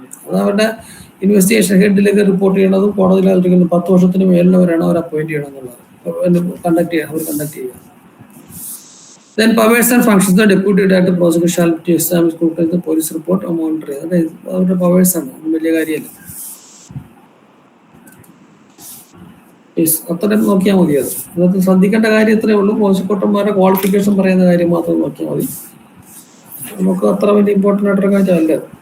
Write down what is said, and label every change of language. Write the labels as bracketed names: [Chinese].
[Malayalam] അത് അവരുടെ investigation ഹെഡിലേക്ക് report ചെയ്യണതും കോടതിയിൽ 10 വർഷത്തിന് മേലിനവരാണ് അവർ അപ്പോയിന്റ് ചെയ്യണം എന്നുള്ളത് കണ്ടക്ട് ചെയ്യുക. [English] Then powers and functions of the deputy director of prosecution shall be to establish the police report or monitor. [Malayalam] അതായത് അവരുടെ പവേഴ്സ് ആണ്, വലിയ കാര്യമല്ല. അത്രയും നോക്കിയാൽ മതി. അത് അതിനകത്ത് ശ്രദ്ധിക്കേണ്ട കാര്യം ഇത്രയേ ഉള്ളൂ. പ്രോസിക്യൂട്ടർമാരുടെ ക്വാളിഫിക്കേഷൻ പറയുന്ന കാര്യം മാത്രം നോക്കിയാൽ മതി. നമുക്ക് അത്ര വലിയ ഇമ്പോർട്ടൻ്റ് ആയിട്ടൊരു കാര്യമല്ല.